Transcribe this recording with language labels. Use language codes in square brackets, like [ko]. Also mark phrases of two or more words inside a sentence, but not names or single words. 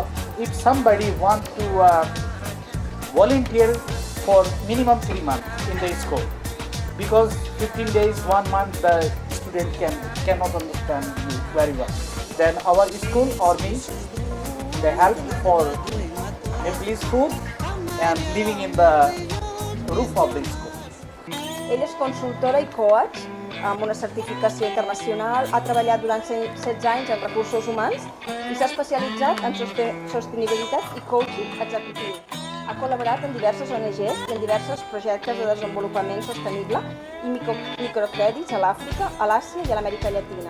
[en] If somebody want to volunteer for minimum 3 months in the school, because 15 days, 1 month the student cannot understand you very well. Then our school or me, they help for Nepalese food and living in the roof of the school. [ca] Ella és consultora i coach amb una certificació internacional, ha treballat durant 16 anys en recursos humans i s'ha especialitzat en sostenibilitat i coaching executiu. Ha col·laborat en diverses ONGs i en diversos projectes de desenvolupament sostenible i microcrèdits a l'Àfrica, a l'Àsia i a l'Amèrica Llatina.